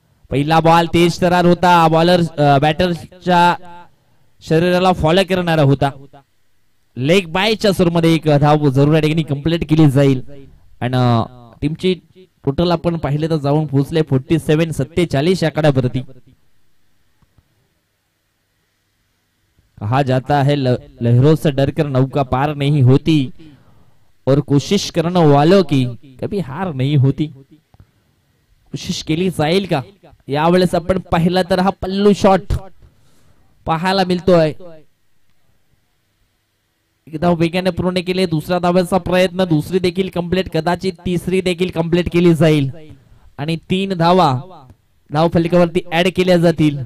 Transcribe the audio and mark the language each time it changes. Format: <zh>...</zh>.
<mr>पहिला बॉल तेज तरार होता. बॉलर बॅटरच्या शरीराला फॉलो करणारा होता. लेग बायच्या सुरमध्ये एक धाव जरूर या ठिकाणी कंप्लीट केली जाईल आणि टीमची टोटल आपण पाहिले तर जाऊन पोहोचले 47 आकड्यावरती.</mr> <hi>कहा जाता है लहरों से डरकर नौका पार नहीं होती और कोशिश करने वालों की कभी हार नहीं होती.</hi> <mr>कोशिश केली जाईल का? यावेळेस आपण पाहिला तर हा पल्लू शॉट पाहायला मिळतोय. एक धाव वेगाने पूर्ण केले. दुसरा धावाचा प्रयत्न, दुसरी देखील कंप्लीट, कदाचित तिसरी देखील कंप्लीट केली जाईल आणि 3 धावा धाव फलकावरती ऍड केल्या जातील.</mr>